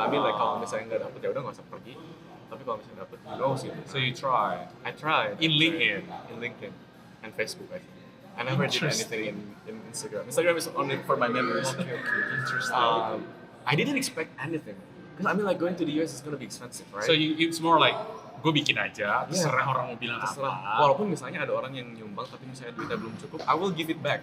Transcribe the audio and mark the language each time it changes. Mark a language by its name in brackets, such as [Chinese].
[English] I mean like [Indonesian] kalau misalnya nggak dapet ya udah nggak usah pergi. Tapi kalau misalnya dapet, [English] you know [Indonesian] sih. [English] So you try. I tried. In LinkedIn? In LinkedIn and Facebook I think. I never did Interesting. anything in Instagram. Instagram is only for my members. Okay. Interesting. I didn't expect anything. Because I mean like going to the US is gonna be expensive, right? So it's more like, [Indonesian] gue bikin aja, terserah orang mau bilang Terserah. apa. Walaupun misalnya ada orang yang nyumbang tapi misalnya duitnya belum cukup, [English] I will give it back.